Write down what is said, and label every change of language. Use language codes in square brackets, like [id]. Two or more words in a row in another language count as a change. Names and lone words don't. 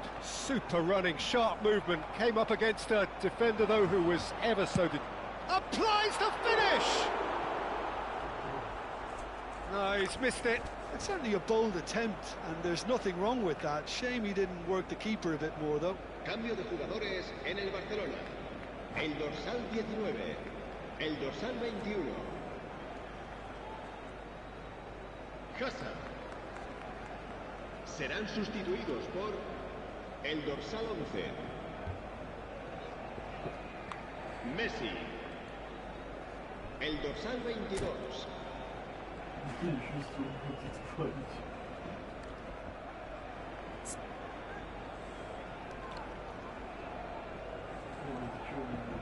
[en] Super running, sharp movement. Came up against a defender, though, who was ever so... Applies the finish! No, he's missed it. It's certainly a bold attempt, and there's nothing wrong with that. Shame he didn't work the keeper a bit more, though. [es] Cambio de jugadores en el Barcelona. El dorsal 19, el dorsal 21. Casa. Serán sustituidos por el dorsal 11. Messi. El dorsal 22. [ru] Я чувствую, будет творить. Ой, это чё у меня?